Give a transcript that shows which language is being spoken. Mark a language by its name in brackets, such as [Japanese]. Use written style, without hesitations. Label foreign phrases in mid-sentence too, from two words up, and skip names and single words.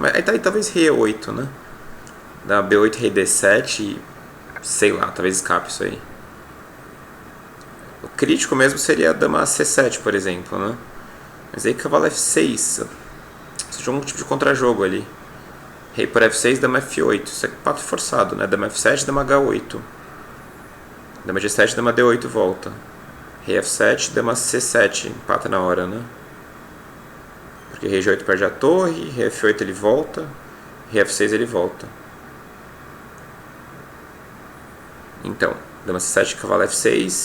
[Portuguese] Mas aí talvez rei E8, né? Dama B8, rei D7 e... sei lá, talvez escape isso aí. O crítico mesmo seria a dama C7, por exemplo, né? Mas aí cavalo F6. Você joga um tipo de contrajogo ali. Rei por F6, dama F8. Isso é pato forçado, né? Dama F7, dama H8. Dama G7, dama D8 volta. Rei F7, dama C7. Empata na hora, né? Porque rei G8 perde a torre. Rei F8 ele volta. Rei F6 ele volta. Então, dama C7, cavalo F6.